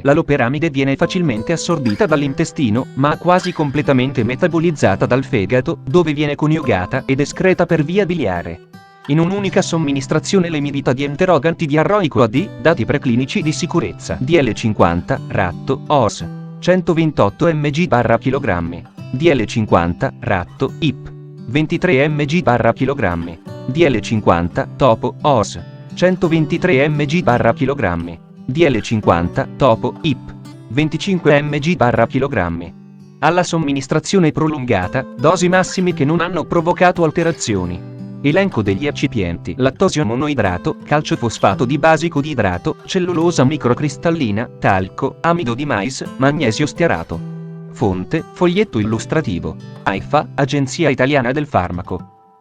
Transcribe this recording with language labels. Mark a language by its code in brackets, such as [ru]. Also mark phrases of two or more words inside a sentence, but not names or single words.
[it] La loperamide viene facilmente assorbita dall'intestino, ma quasi completamente metabolizzata dal fegato, dove viene coniugata ed escreta per via biliare. In un'unica somministrazione l'emivita di antidiarroico AD, dati preclinici di sicurezza. DL50, ratto, OS. 128 mg/kg. DL50, ratto, IP. 23 mg/kg. DL50, topo, OS. 123 mg/kg. DL50, topo, IP. 25 mg/kg. Alla somministrazione prolungata, dosi massime che non hanno provocato alterazioni. Elenco degli eccipienti: lattosio monoidrato, calcio fosfato di basico di idrato, cellulosa microcristallina, talco, amido di mais, magnesio stearato. Fonte: foglietto illustrativo. AIFA, Agenzia Italiana del Farmaco.